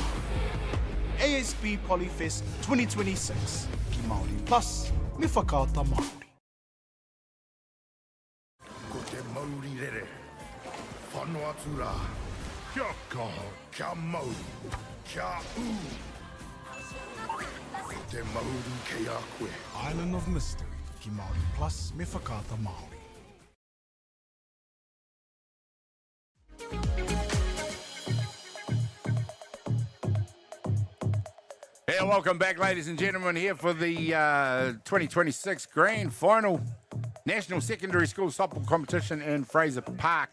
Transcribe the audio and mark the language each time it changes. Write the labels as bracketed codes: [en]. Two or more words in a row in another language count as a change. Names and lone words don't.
[mi] ASB Polyfest 2026, ki Māori Plus, me whakaata Māori. Ko te Māori rere, whanau atu rā. Kia kaha, kia Māori, kia ū. Ko te Māori kei a koe. Island of Mystery, ki Māori Plus, me whakaata Māori. [en] Yeah, welcome back, ladies and gentlemen, here for the 2026 Grand Final National Secondary School Softball Competition in Fraser Park.